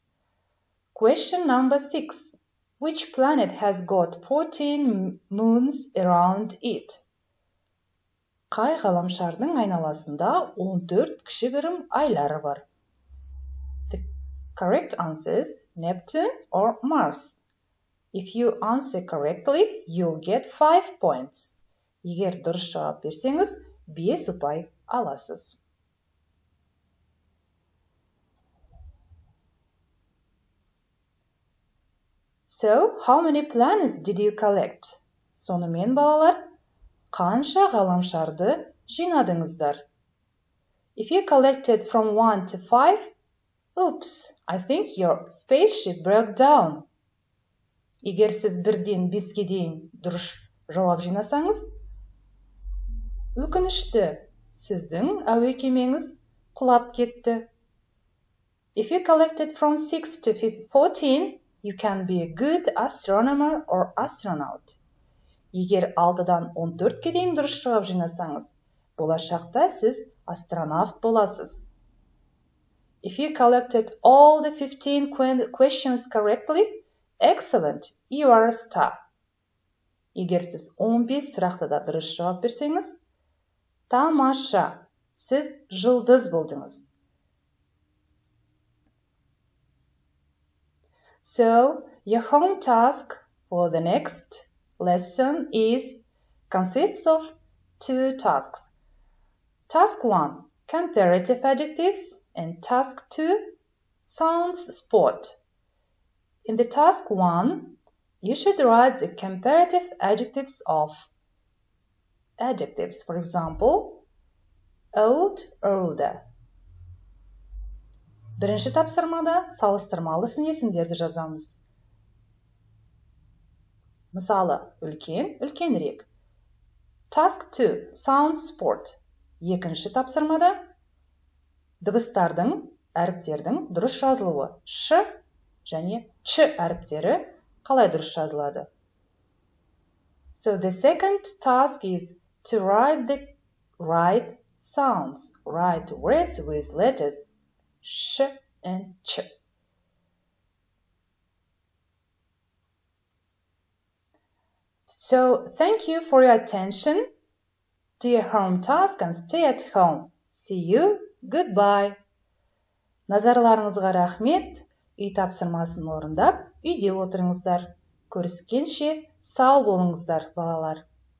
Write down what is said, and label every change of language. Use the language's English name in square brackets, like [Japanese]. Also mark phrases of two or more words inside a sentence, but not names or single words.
[English] Question number 6. Which planet has got 14 moons around it? [Kazakh] Қай ғаламшардың айналасында 14 кішігірім айлары бар? [English] The correct answer is Neptune or Mars. If you answer correctly, you'll get 5 points. [Kazakh] Егер дұрыс жауап берсеңіз, 5 ұпай аласыз. [English] So, how many planets did you collect? [Kazakh] Сонымен, балалар, қанша ғаламшарды жинадыңыздар? [English] If you collected from 1 to 5, oops, I think your spaceship broke down. [Kazakh] Егер сіз 1-ден 5-ке дейін дұрыс жауап жинасаңыз, өкінішті, сіздің әуе кемеңіз құлап кетті. [English] If you collected from 6 to 14, you can be a good astronomer or astronaut. [Kazakh] Егер 6-дан 14-ке дейін дұрыс жауап жинасаңыз, болашақта сіз астронавт боласыз. [English] If you collected all the 15 questions correctly, excellent, you are a star. [Kazakh] Егер сіз 15 сұрақты да дұрыс жауап берсеңіз, тамаша, сіз жұлдыз болдыңыз. [English] So, your home task for the next lesson consists of 2 tasks. Task 1, comparative adjectives, and task 2, sounds spot. In the task 1, you should write the comparative adjectives of adjectives. For example, old, older. [Kazakh] Бірінші тапсырмада салыстырмалы сын есімдерді жазамыз. Мысалы, үлкен, үлкенірек. [English] Task 2, sound sport. [Kazakh] Екінші тапсырмада дыбыстардың, әріптердің дұрыс жазылуы. Ш және Ч әріптері қалай дұрыс жазылады? [English] So the second task is to write sounds. Write words with letters sh and ch. So, thank you for your attention. Do your home task and stay at home. See you. Goodbye. [Kazakh] Назарларыңызға рахмет. Үй тапсырмасын орындап, үйде отырыңыздар. Көріскенше сау болыңыздар, балалар.